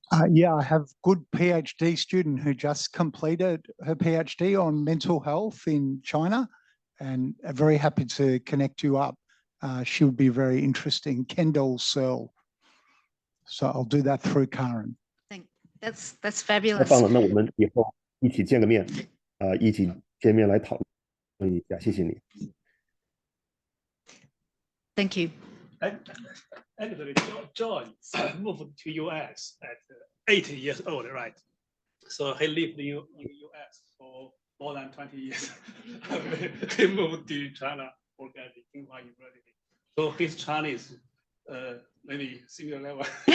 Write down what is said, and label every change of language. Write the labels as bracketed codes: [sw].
[en] Yeah, I have a good PhD student who just completed her PhD on mental health in China, and I'm very happy to connect you up. She would be very interesting, Kendall Searle. So I'll do that through Karen. That's [zh] 太 [en] fabulous. [zh] 棒了，那我们以后一起见个面，一起见面来讨论一下，谢谢你。 [en] Thank you. Actually, John moved to US at 8 years old, right? So he lived in US for more than 20 years. He moved to China for getting Tsinghua University. So his Chinese maybe similar level.